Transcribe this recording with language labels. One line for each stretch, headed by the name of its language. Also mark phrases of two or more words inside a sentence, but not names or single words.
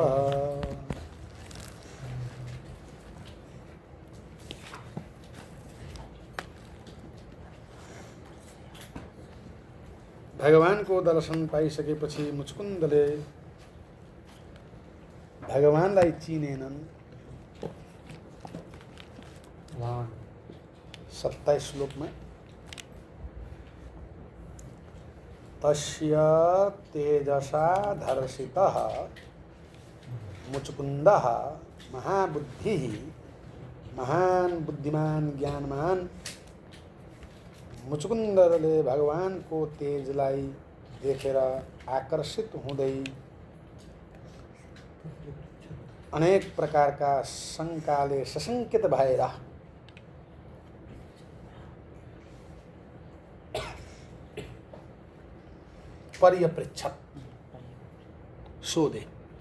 Nepali: भगवानको दर्शन पाइसकेपछि मुचुकुन्दले भगवानलाई चिनेनन्।
Sanskrit: 27 श्लोकमा तस्य तेजसा धर्षितः मुचुकुन्दः महाबुद्धिः
Nepali: महान बुद्धिमान ज्ञानमान मुचुकुन्दले भगवानको तेजलाई देखेर आकर्षित हुँदै अनेक प्रकारका शङ्काले सशङ्कित भएर पर्यपृच्छत् सोधे।